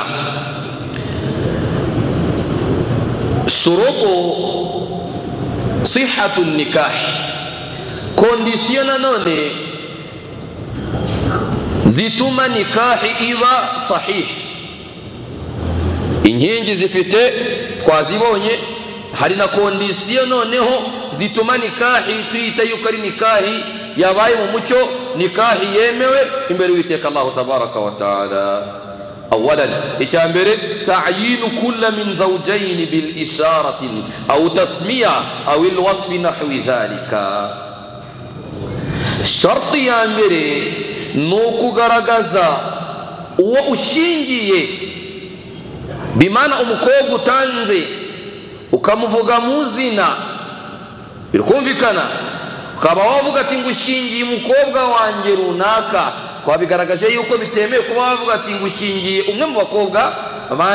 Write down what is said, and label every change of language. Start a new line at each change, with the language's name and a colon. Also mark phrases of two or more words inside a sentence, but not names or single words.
Arabic: شروط صحة نكاح,
Kinyarwanda: kondisiyo nanone zituma nikahi iba sahih. Inkingi zifite twazibonye, hari na kondisiyo noneho zituma nikahi twita yuko ari nikahi yabaye mu mucyo, nikahi yemewe imbere y'Uwiteka Allah
Arabic: تبارك وتعالى. Awalan, icyambere تعيين كل من زوجين بالإشارة أو تسمية أو الوصف نحو ذلك.
Kinyarwanda: Sharti ya mbere ni ukugaragaza uwo ushingiye, bimana umukobwa utanze ukamuvuga mu zina, birikumvikana. Ukaba wavuga ati ngushingiye umukobwa wanjye runaka, twabigaragaje yuko bitemewe kuba wavuga ati ngushingiye umwe mu bakobwa banjye.